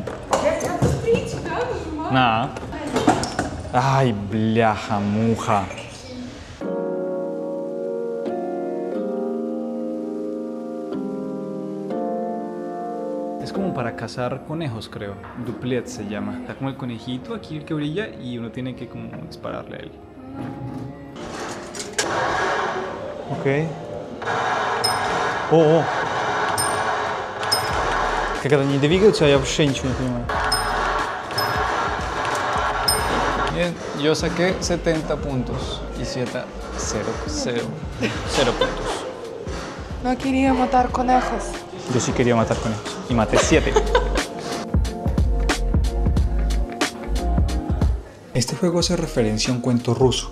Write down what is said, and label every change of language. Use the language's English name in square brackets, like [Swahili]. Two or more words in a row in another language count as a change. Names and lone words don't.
[Russian] Я тебя быстрее тебя нажимаю. На. Ай, бляха-муха. [Spanish] Es como para cazar conejos, creo. Duplet se llama. Está como el conejito aquí el que brilla y uno tiene que como dispararle a él. Ok. [Russian] О! Как это не двигаются, я вообще ничего не понимаю. [Spanish] Bien, yo saqué 70 puntos y 0 puntos. No quería matar conejos. Yo sí quería matar conejos y maté 7. Este juego hace referencia a un cuento ruso.